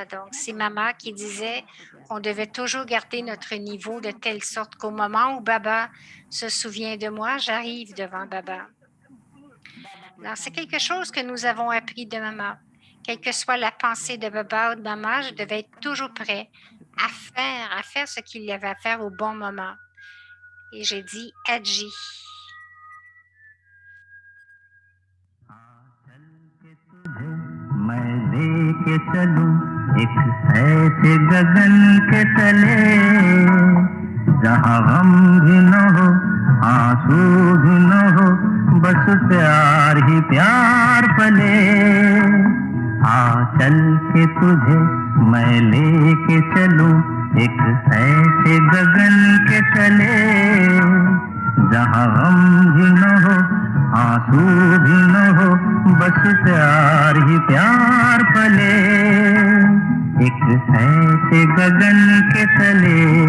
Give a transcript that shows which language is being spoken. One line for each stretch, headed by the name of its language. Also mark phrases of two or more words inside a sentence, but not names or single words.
French: Donc, c'est maman qui disait qu'on devait toujours garder notre niveau de telle sorte qu'au moment où Baba se souvient de moi, j'arrive devant Baba. Alors, c'est quelque chose que nous avons appris de maman. Quelle que soit la pensée de Baba ou de maman, je devais être toujours prêt à faire ce qu'il y avait à faire au bon moment. Et j'ai dit « Adji ».
Hindi: मैं लेके चलूं एक ऐसे गगन के तले जहां गम भी न हो आंसू भी न हो बस प्यार ही प्यार पले आ चल के तुझे मैं लेके चलूं एक ऐसे गगन के तले जहां गम भी न हो आंसू भी न हो बस प्यार ही प्यार पले एक ऐसे गगन के तले